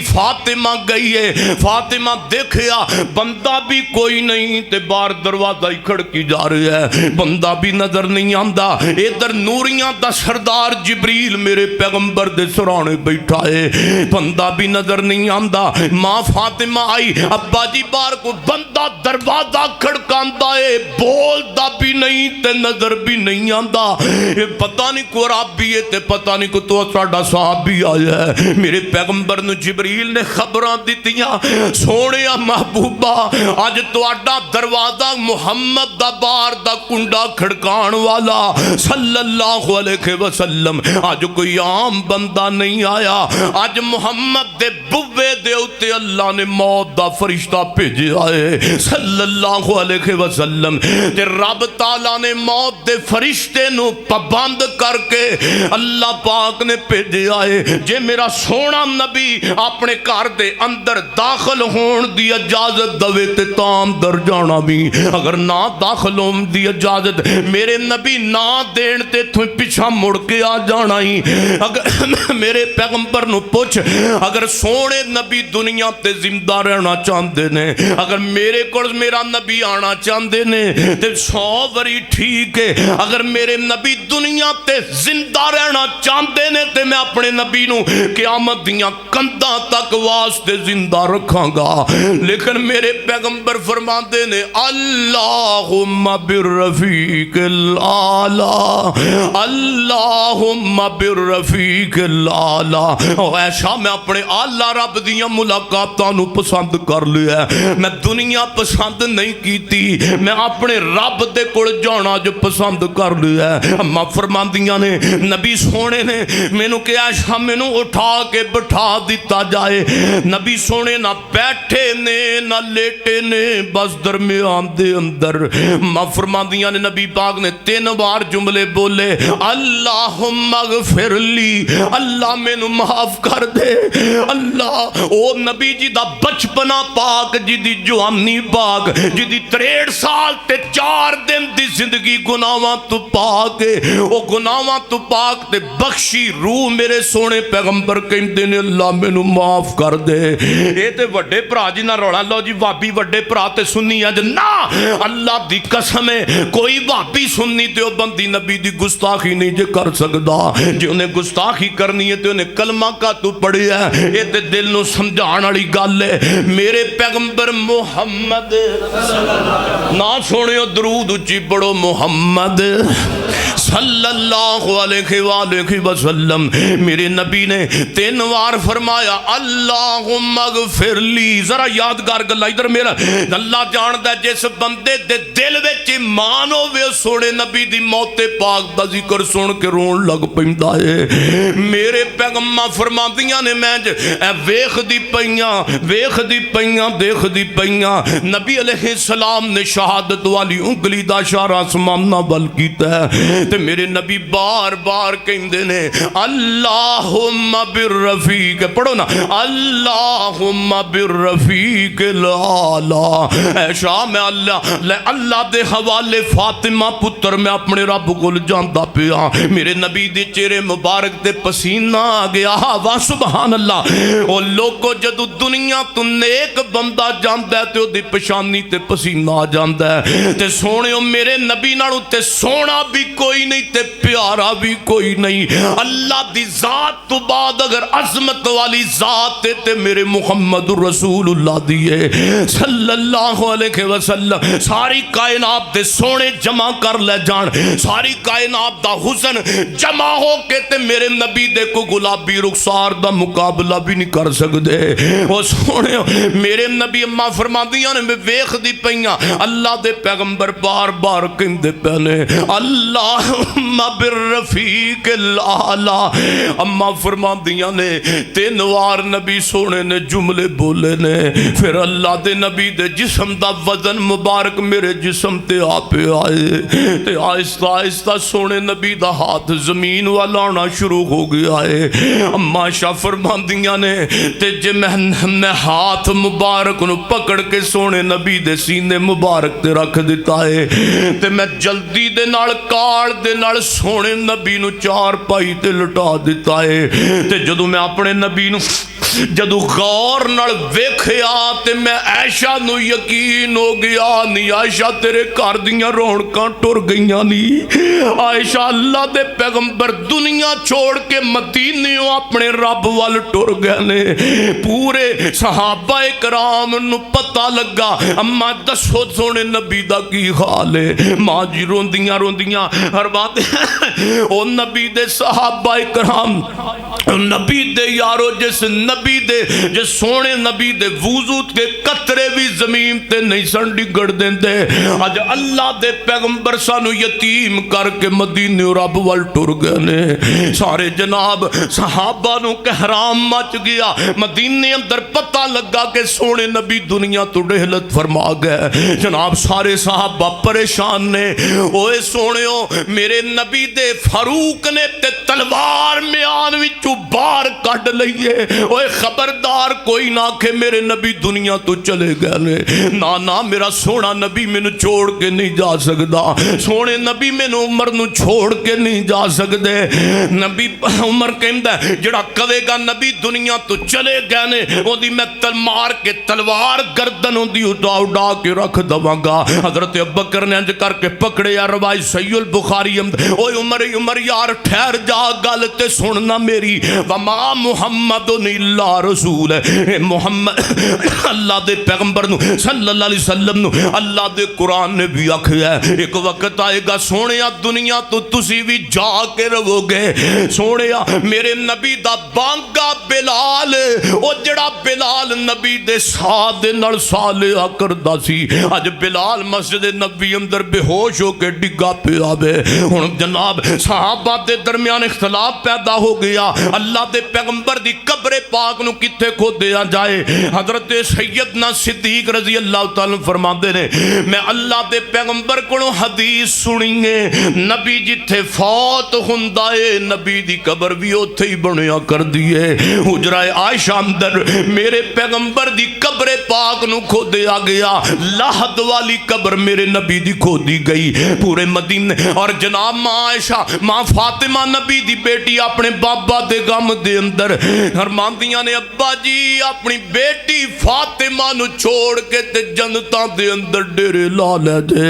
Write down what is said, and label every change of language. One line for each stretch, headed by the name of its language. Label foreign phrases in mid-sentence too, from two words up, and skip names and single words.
Punjabi: فاطمہ گئی ہے فاطمہ دیکھیا بندہ بھی کوئی نہیں تے باہر دروازہ ہی کھڑکی جا رہا ہے بندہ بھی نظر نہیں آندا ادھر نوریاں دا سردار جبریل میرے پیغمبر دے سرانے بیٹھا ہے بندہ بھی نظر نہیں آندا ماں فاطمہ آئی ابا جی بار کو بندہ دروازہ کھڑکاندا ہے بولدا بھی نہیں تے نظر بھی نہیں آندا پتہ نہیں کو رابی ہے تے پتہ نہیں کو تو ساڈا صحابی آیا ہے میرے پیغمبر نو جبریل نے خبراں دتیاں سونیا محبوبہ اج تواڈا دروازہ محمد دا بار دا کنڈا کھڑکان والا
Arabic: صلی اللہ علیہ وسلم
Punjabi: اج کوئی عام بندہ نہیں آیا اج محمد دے بوے دے اتے اللہ نے موت دا فرشتہ بھیجا ہے
Arabic: صلی اللہ علیہ وسلم
Punjabi: تے رب تعالیٰ نے موت دے فرشتے نو پابند کر کے اللہ پاک نے بھیجا ہے جے میرا سونا نبی اپنے گھر دے اندر داخل ہون دی اجازت دوے تے تام در جانا بھی اگر نہ داخل ہون دی اجازت میرے نبی نہ دین تے تو پیچھا مڑ کے آ جانا ہی نہیں اگر میرے پیغمبر نو پوچھ اگر سونے نبی دنیا تے زندہ رہنا چاہتے نے اگر میرے کول میرا نبی آنا چاہتے نے تے 100 وری ٹھیک ہے اگر میرے نبی دنیا تے زندہ رہنا چاہتے نے تے میں اپنے نبی نو قیامت دیاں کنداں تک واسطے زندہ رکھاں گا لیکن میرے پیغمبر فرماتے نے
Arabic: اللہم بالرفیق الاعلی اللہم بالرفیق الاعلی
Punjabi: ایسا میں اپنے اعلیٰ رب دیاں ملاقاتاں نو پسند کر لیا ہے میں دنیا پسند نہیں کیتی میں اپنے رب دے کول جانا جو پسند کر لیا ہے اما فرماندیاں نے نبی سونے نے مینوں کہ ایسا مینوں اٹھا کے بٹھا دیتا جائے نبی سونے نہ بیٹھے نے نہ لیٹے نے بس درمیان دے اندر ماں فرماندیاں نے نبی پاک نے 3 بار جملے بولے
Arabic: اللہم اغفر لی
Punjabi: اللہ مینوں معاف کر دے اللہ او نبی جی دا بچپنا پاک جی دی جوانی پاک جی دی 63 سال تے 4 دن دی زندگی گناہاں تو پاک او گناہاں تو پاک تے بخشی روح میرے سونے پیغمبر کہندے نے اللہ مینوں معاف کر دے اے تے وڈے بھرا جی نہ رولا لو جی بھابی وڈے بھرا تے سنی اج نہ اللہ دی قسم ہے کوئی بھابی سننی تے او بندی نبی دی گستاخی نہیں جے کر سکدا جے انہیں گستاخی کرنی ہے تے انہیں کلمہ کا تو پڑھی ہے اے تے دل نو سمجھان والی گل ہے میرے پیغمبر محمد نہ سنیو درود اچھی پڑھو محمد
Arabic: صلی اللہ علیہ وآلہ وسلم
Punjabi: میرے نبی نے 3 بار فرمایا
Arabic: اللہم اغفر لی
Punjabi: ذرا یادگار گلا ادھر میرا اللہ جاندا جس بندے دے دل وچ ایمان ہوے سونے نبی دی موت پاک دا ذکر سن کے رون لگ پیندا ہے میرے پیغمبر فرماندیاں نے میں ویکھ دی پئیاں دیکھ دی پئیاں نبی
Arabic: علیہ السلام
Punjabi: نے شہادت والی انگلی دا اشارہ آسمان نال کیتا ہے تے میرے نبی بار بار کہندے نے
Arabic: اللہم بالرفیق
Punjabi: پڑھو نا
Arabic: اللہم بالرفیق الاعلی
Punjabi: ایشا میں اللہ دے حوالے فاطمہ پتر میں اپنے رب کو جاندا پیا میرے نبی دے چہرے مبارک تے پسینہ آ گیا واہ
Arabic: سبحان اللہ
Punjabi: او لوگو جدو دنیا تو نیک بندہ جاندا ہے تے او دی پشانی تے پسینہ آ جاندا ہے تے سونےو میرے نبی نالوں تے سونا بھی کوئی نہیں تے پیارا بھی کوئی نہیں اللہ دی ذات تو بعد اگر عظمت والی ذات تے میرے محمد
Arabic: رسول اللہ
Punjabi: دیئے
Arabic: صلی اللہ علیہ وسلم
Punjabi: ساری کائنات دے سونے جمع کر لے جان ساری کائنات دا حسن جمع ہو کے تے میرے نبی دے کو گلابی رخسار دا مقابلہ بھی نہیں کر سکتے وہ سونے میرے نبی اماں فرماندیاں نے میں ویکھ دی پئیاں اللہ دے پیغمبر بار بار کہندے پنے
Arabic: اللہم بالرفیق الاعلی
Punjabi: اماں فرماندیاں نے 3 بار نبی سونے نے جملے بولے نے پھر اللہ دے نبی دے جسم دا وزن مبارک میرے جسم تے آپے آئے تے آہستہ آہستہ سونے نبی دا ہاتھ زمین والا آنا شروع ہو گیا ہے اماں شاہ فرماندیاں نے تے جے میں ہاتھ مبارک نو پکڑ کے سونے نبی دے سینے مبارک تے رکھ دیتا ہے تے میں جلدی دے نال کار دے نال سونے نبی نو 4 پائی تے لٹا دیتا ہے تے جدو میں اپنے نبی نو جدو غور نال ویکھیا تے میں عائشہ نو یقین ہو گیا نہیں عائشہ تیرے گھر دیاں رونقاں ٹر گئیاں نہیں عائشہ اللہ دے پیغمبر دنیا چھوڑ کے مدینیوں اپنے رب وال ٹر گئے نے پورے صحابہ کرام نو پتہ لگا اما دسو سونے نبی دا کی حال ہے ماں جی روندیاں ہر بات او نبی دے صحابہ کرام نبی دے یارو جس نبی دے جس سونے نبی دے وضو کے قطرے بھی زمین تے نہیں سن ڈگڑ دیندے اج اللہ دے پیغمبر سانو یتیم کر کے مدینے رب وال ٹر گئے نے سارے جناب صحابہ نو کہرام مچ گیا مدینے اندر پتہ لگا کہ سونے نبی دنیا تو رحلت فرما گئے جناب سارے صحابہ پریشان نے اوے سونےو میرے نبی دے فاروق نے تے تلوار میان وچوں باہر کڈ لئیے اوے خبردار کوئی نہ کہ میرے نبی دنیا تو چلے گئے نے، نا میرا سونا نبی مینوں چھوڑ کے نہیں جا سکدا، سونے نبی مینوں عمر نو چھوڑ کے نہیں جا سکدے۔ نبی عمر کہندا ہے جڑا کہے گا نبی دنیا تو چلے گئے نے اودی میں مار کے تلوار گردن اودی اڑا کے رکھ دواں گا۔ حضرت ابوبکر نے انج کر کے پکڑے، یا روایت صحیح البخاری، اوے عمر یار ٹھہر جا، گل تے سننا میری،
Arabic: وما محمد الا رسول،
Punjabi: محمد اللہ دے پیغمبر نو
Arabic: صلی اللہ علیہ وسلم
Punjabi: نو اللہ دے قرآن نے بھی آکھیا ہے ایک وقت آئے گا سونیا دنیا تو تسی بھی جا کے رہو گے۔ سونیا میرے نبی دا بانگا بلال، او جڑا بلال نبی دے ساتھ دے نال سالیا کردا سی، اج بلال مسجد نبی اندر بے ہوش ہو کے ڈگا پیا وے۔ ہن جناب صحابہ دے درمیان اختلاف پیدا ہو گیا، اللہ دے پیغمبر دی قبر پاک نو کتے کھودیا جائے۔ حضرت سیدنا صدیق
Arabic: رضی اللہ تعالیٰ
Punjabi: فرماندے نے میں اللہ دے پیغمبر کو حدیث سنی ہے، نبی جتھے فوت ہوندا ہے نبی دی قبر بھی اوتھے ہی بنیا کر دیے۔ حجرہ عائشہ اندر میرے پیغمبر دی قبر پاک نو کھودیا گیا، لحد والی قبر میرے نبی دی کھودی گئی پورے مدینے۔ اور جناب ماں عائشہ ماں فاطمہ نبی دی بیٹی اپنے بابا دے غم دے اندر فرماندیاں نے ابا جی اپنی بیٹی فاطمہ نو چھوڑ کے تے جنتاں دے اندر ڈیرے لا لے دے۔